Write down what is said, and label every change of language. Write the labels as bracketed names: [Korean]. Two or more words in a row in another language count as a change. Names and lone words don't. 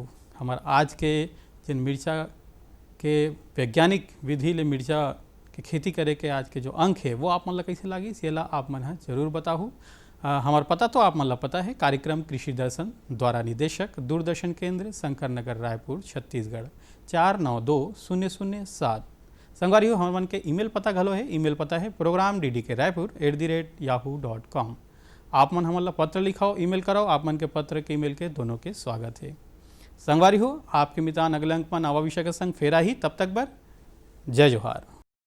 [Chhattisgarhi] हमार आज के जिन मिर्चा के वैज्ञानिक विधि ले मिर्चा के खेती करे के आज के जो अंक है वो आप मन ला कैसे लगी ये ला आप मन जरूर बताओ। हमार पता तो आप मन ला पता है कार्यक्रम कृषि दर्शन द्वारा निदेशक दूरदर्शन केंद्र शंकर नगर रायपुर छत्तीसगढ़ 492007। संगवारी हो हमार मन के ईमेल पता घलो है। ईमेल पता है program.ddk@yahoo.com। आप मन हमला पत्र लिखाओ ईमेल कराओ आप मन के पत्र के ईमेल के दोनों के स्वागत है। संगवारी हो आपके मितान अगले अंक में नवा विषय के संग फेरा ही तब तक बर जय जोहार।